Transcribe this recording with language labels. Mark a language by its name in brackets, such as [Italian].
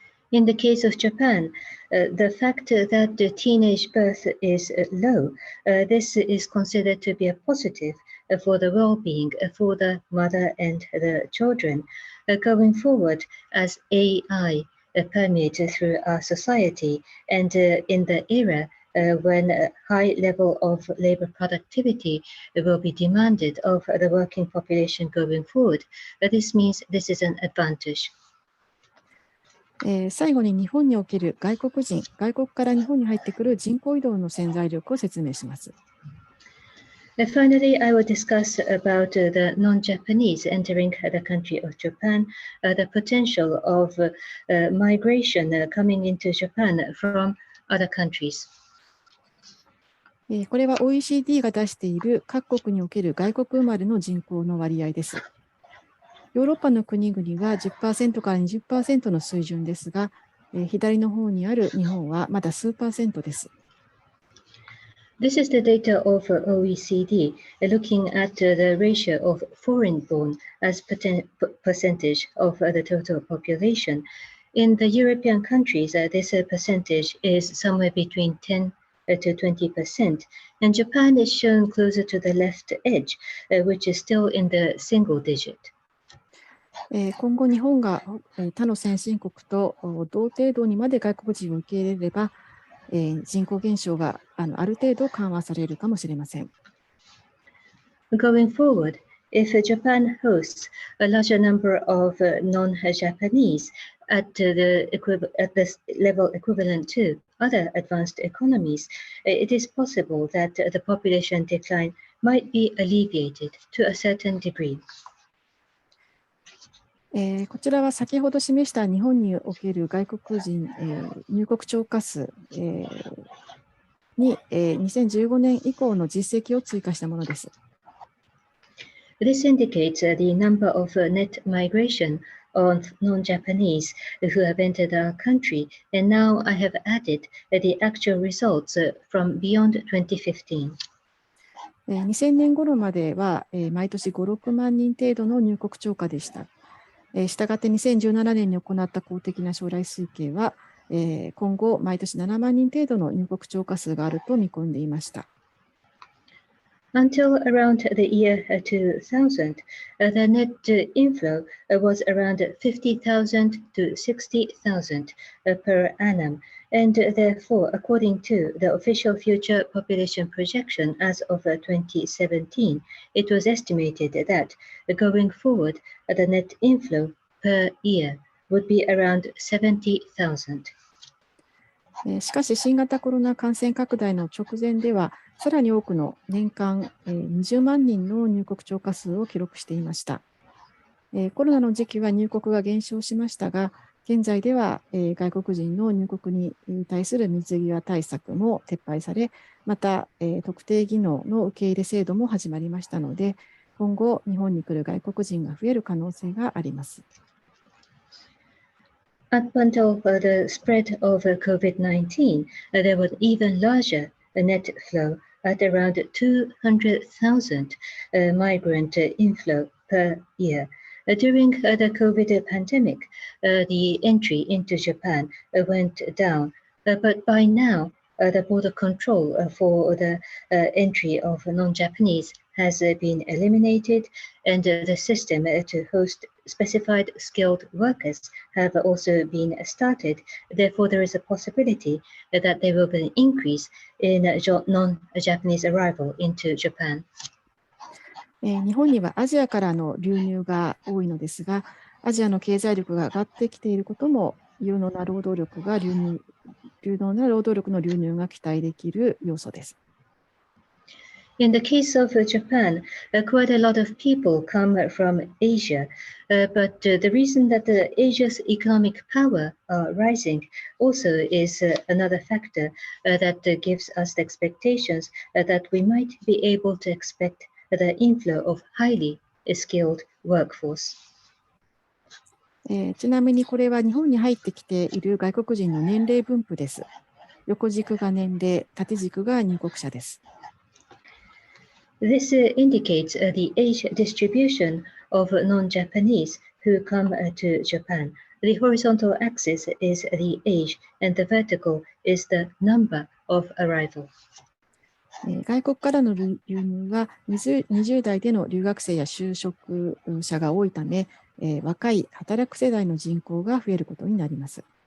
[English] In the case of Japan, the fact that the teenage birth is low, this is considered to be a positive for the well-being for the mother and the children. Going forward, as AI permeates through our society, and in the era when a high level of labor productivity will be demanded of the working population going forward, this means this is an advantage. [Japanese] 最後に日本における外国から日本に入ってくる人口移動の潜在力を説明します。 [English] Finally, I will discuss about the non-Japanese entering the country of Japan, the potential of migration coming into Japan from other countries. [Japanese] これは OECD が出している各国における外国生まれの人口の割合です。ヨーロッパの国々は 10% から 20% の水準ですが、左の方にある日本はまだ数%です。 [English] This is the data of OECD looking at the ratio of foreign-born as percentage of the total population. In the European countries, this percentage is somewhere between 10 to 20%, and Japan is shown closer to the left edge, which is still in the single digit. [Japanese] 今後日本が他の先進国と同程度にまで外国人を受け入れれば、人口減少がある程度緩和されるかもしれません。 [English] Going forward, if Japan hosts a larger number of non-Japanese at the level equivalent to other advanced economies, it is possible that the population decline might be alleviated to a certain degree. [Japanese] こちらは先ほど示した日本における外国人、入国超過数、に、2015年以降の実績を追加したものです。 [English] This indicates the number of net migration of non-Japanese who have entered our country, and now I have added the actual results from beyond 2015. [Japanese] 2000年頃までは毎年5、6万人程度の入国超過でした。したがって2017年に行った公的な将来推計は、今後毎年7万人程度の入国超過数があると見込んでいました。 [English] Until around the year 2000, the net inflow was around 50,000 to 60,000 per annum, and therefore, according to the official future population projection as of 2017, it was estimated that going forward, the net inflow per year would be around 70,000. [Japanese] しかし、新型コロナ感染拡大の直前では、さらに多くの年間20万人の入国超過数を記録していました。コロナの時期は入国が減少しましたが、現在では外国人の入国に対する水際対策も撤廃され、また特定技能の受け入れ制度も始まりましたので、今後、日本に来る外国人が増える可能性があります。 [English] Up until the spread of COVID-19, there was even larger net flow at around 200,000 migrant inflow per year. During the COVID pandemic, the entry into Japan went down, but by now, the border control for the entry of non-Japanese has been eliminated, and the system to host specified skilled workers have also been started. Therefore, there is a possibility that there will be an increase in non-Japanese arrival into Japan. [Japanese] 日本にはアジアからの流入が多いのですが、アジアの経済力が上がってきていることも、有能な労働力の流入が期待できる要素です。 [English] In the case of Japan, quite a lot of people come from Asia, but the reason that Asia's economic power are rising also is another factor that gives us the expectations that we might be able to expect the inflow of highly skilled workforce. [Japanese] ちなみにこれは日本に入ってきている外国人の年齢分布です。横軸が年齢、縦軸が入国者です。 [English] This indicates the age distribution of non-Japanese who come to Japan. The horizontal axis is the age, and the vertical is the number of arrival. [Japanese] 外国からの流入は20代での留学生や就職者が多いため、若い働く世代の人口が増えることになります。